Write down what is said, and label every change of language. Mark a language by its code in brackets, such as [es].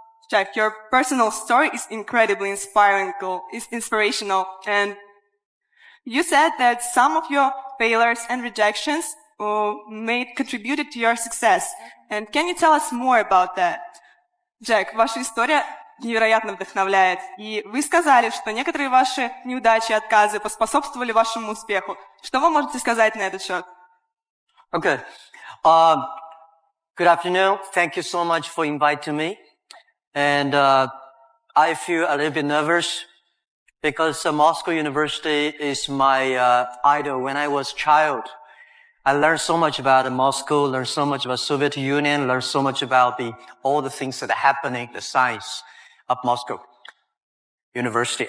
[en] Jack, your personal story is incredibly inspirational, and you said that some of your failures and rejections contributed to your success. And can you tell us more about that? [ru] Jack, ваша история невероятно вдохновляет, и вы сказали, что некоторые ваши неудачи и отказы поспособствовали вашему успеху. Что вы можете сказать на этот счет? [en] Okay. Good afternoon. Thank you so much for inviting me. And I feel a little bit nervous because Moscow University is my idol. When I was a child, I learned so much about Moscow, learned so much about Soviet Union, learned so much about all the things that are happening, the science of Moscow University.